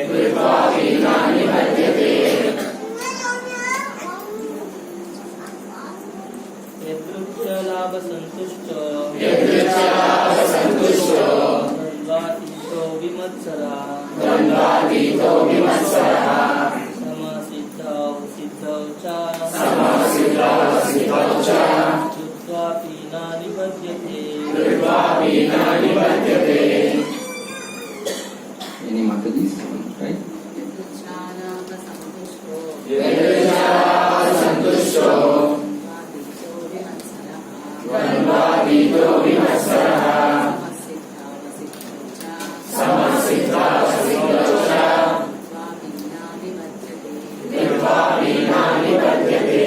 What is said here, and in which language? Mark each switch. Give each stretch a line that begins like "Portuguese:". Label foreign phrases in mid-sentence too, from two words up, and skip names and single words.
Sanskrit: यदृच्छालाभसन्तुष्टो द्वन्द्वातीतो विमत्सरः समः सिद्धावसिद्धौ च कृत्वापि निबध्यते.
English: Any Matajis, right?
Sanskrit: यदृच्छालाभसन्तुष्टो द्वन्द्वातीतो विमत्सरः समः सिद्धावसिद्धौ च कृत्वापि निबध्यते.